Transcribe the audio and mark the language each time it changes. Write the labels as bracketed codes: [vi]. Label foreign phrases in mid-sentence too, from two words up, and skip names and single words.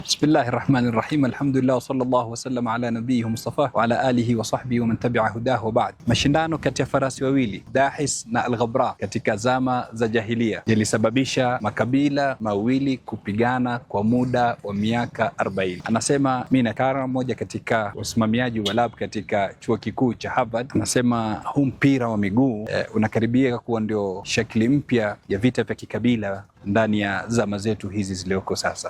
[ar] بسم الله الرحمن الرحيم الحمد لله وصلى الله وسلم على نبيه المصطفى وعلى آله وصحبه ومن تبع هداه وبعد. [sw] Mashindano kati ya farasi wawili Dahis na Al-Ghabra katika zama za jahiliya yalisababisha makabila mawili kupigana kwa muda wa miaka 40. Anasema Mina Kara, mmoja katika usimamiaji wa lab katika chuo kikuu cha Harvard, anasema huu mpira wa miguu unakaribia kuwa ndio shakli mpya ya vita vya kikabila ndani ya zama zetu hizi zilioko sasa.